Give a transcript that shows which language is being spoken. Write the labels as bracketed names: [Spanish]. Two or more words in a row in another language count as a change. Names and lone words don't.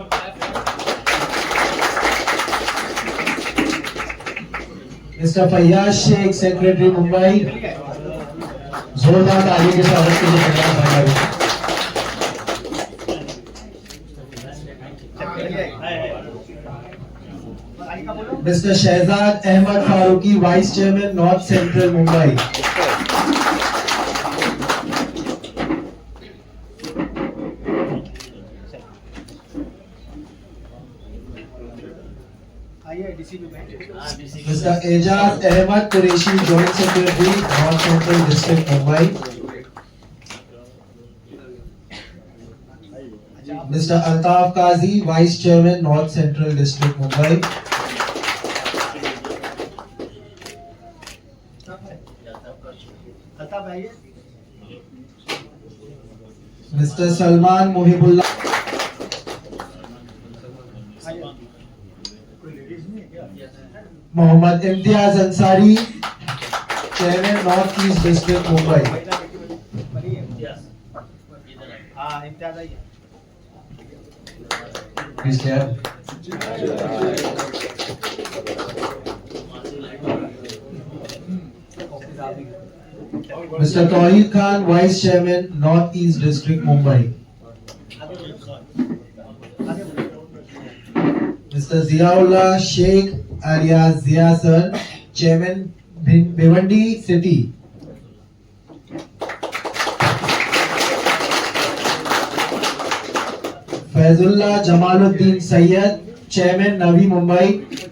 [English] Mr. Fayyaz Sheikh, Secretary, Mumbai. [Hindi] जोरदार ताली के स्वागत के लिए धन्यवाद भाई। [English] Mr. Shehzad Ahmad Faruqi, Vice Chairman, North Central, Mumbai. Mr. Ejaz Ahmad Qureshi, Joint Secretary, North Central District, Mumbai. Mr. Altaf Qazi, Vice Chairman, North Central District, Mumbai. Mr. Salman Muhibullah. Mohammad Imtiaz Ansari, Chairman, North East District, Mumbai. please clap. Mr. Tawheed Khan, Vice Chairman, North East District, Mumbai. Mr. Ziaullah Sheikh alias Zia Sir, Chairman, Bhiwandi City. Faizullah Jamaluddin Sayyed, Chairman, Navi Mumbai.